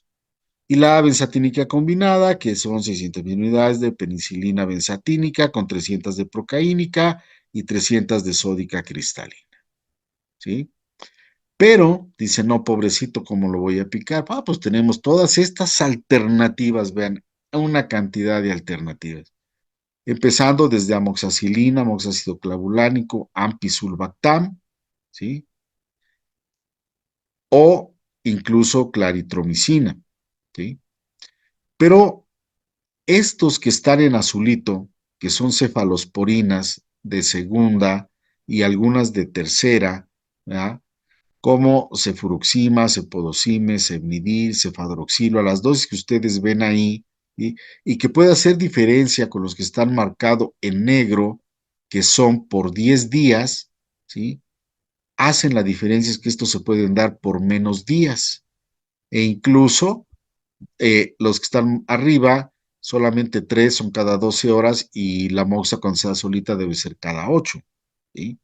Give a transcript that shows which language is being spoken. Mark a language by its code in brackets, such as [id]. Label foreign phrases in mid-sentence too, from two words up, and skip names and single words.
[es] Y la benzatínica combinada, que son 600,000 unidades de penicilina benzatínica con 300 de procaínica y 300 de sódica cristalina, ¿sí? Pero, dice, no, pobrecito, ¿cómo lo voy a picar? Pues tenemos todas estas alternativas, vean, una cantidad de alternativas. Empezando desde amoxicilina, amoxácido clavulánico, ampicsulbactam, ¿sí? O incluso claritromicina, ¿sí? Pero estos que están en azulito, que son cefalosporinas de segunda y algunas de tercera, ¿verdad? Como cefuroxima, cepodocime, cefnidil, cefadroxilo, a las dosis que ustedes ven ahí, ¿sí? Y que puede hacer diferencia con los que están marcados en negro, que son por 10 días, ¿sí? Hacen la diferencia es que estos se pueden dar por menos días. E incluso los que están arriba, solamente 3 son cada 12 horas y la moxa cuando sea solita debe ser cada 8, ¿sí?